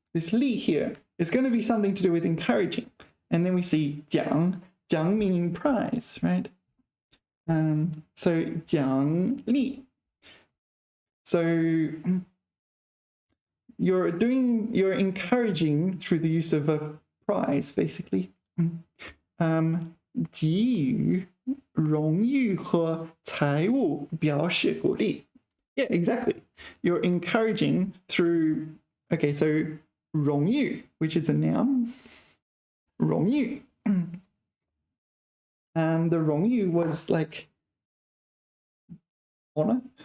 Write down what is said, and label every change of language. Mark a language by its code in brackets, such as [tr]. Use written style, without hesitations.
[en] This 励 here is going to be something to do with encouraging. And then we see 奖. 奖 meaning prize, right? So 奖励. So you're encouraging through the use of a prize, basically. [zh] 给予荣誉和财物表示鼓励. [en] Yeah, exactly. You're encouraging through, okay, so 荣誉, which is a noun. [zh] 荣誉. [en] The 荣誉 was like honor.